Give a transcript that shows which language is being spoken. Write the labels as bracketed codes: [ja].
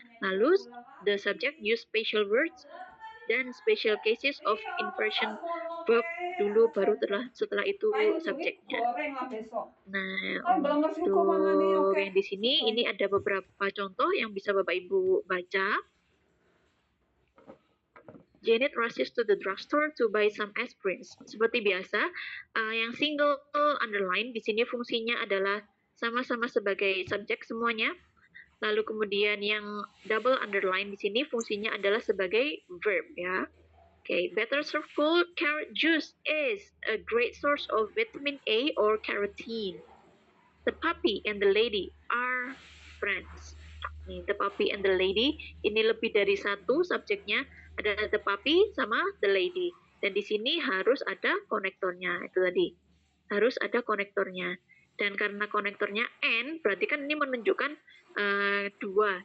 [id] Lalu [en] the subject use special words [id] dan [en] special cases of inversion verb [id] dulu, baru setelah itu subjeknya. Nah, untuk yang di sini ini ada beberapa contoh yang bisa Bapak Ibu baca. [en] Janet rushes to the drugstore to buy some aspirins. [id] Seperti biasa, yang single underline di sini fungsinya adalah sama-sama sebagai subjek semuanya. Lalu kemudian yang double underline di sini fungsinya adalah sebagai verb ya. [en] Okay, better serve cold carrot juice is a great source of vitamin A or carotene. The puppy and the lady are friends. [id] Nih, [en] the puppy and the lady [id] ini lebih dari satu subjeknya, ada [en] the puppy [id] sama [en] the lady. [id] Dan di sini harus ada konektornya, itu tadi. Harus ada konektornya. Dan karena konektornya and, berarti kan ini menunjukkan dua.